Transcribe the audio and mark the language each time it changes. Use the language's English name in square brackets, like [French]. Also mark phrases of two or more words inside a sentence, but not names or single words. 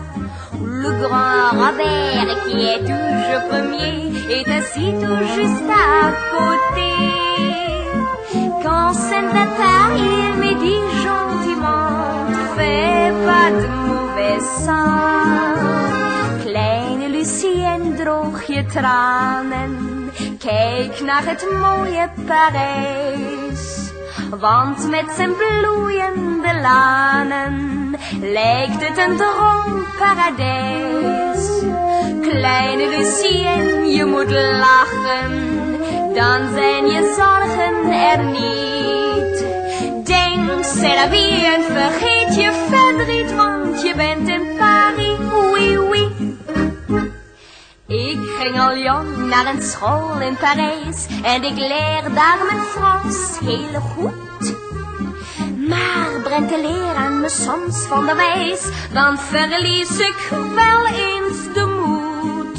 [French] Le grand Robert qui est toujours premier est assis tout juste à côté. Quand ça ne va pas, il me dit gentiment: Fais pas de mauvais sang. [Dutch] Kleine Lucienne, droog je tranen, kijk naar het mooie Parijs. Want met zijn bloeiende lanen lijkt het een droomparadijs. Kleine Lucienne, je moet lachen, dan zijn je zorgen er niet. Denk, [French] c'est la vie [Dutch] en vergeet je verdriet, want je bent in Paris, [French] oui, oui. [Dutch] Ik ging al jong naar een school in Parijs en ik leer daar mijn Frans heel goed. Maar brengt de leer aan me soms van de wijs, dan verlies ik wel eens de moed.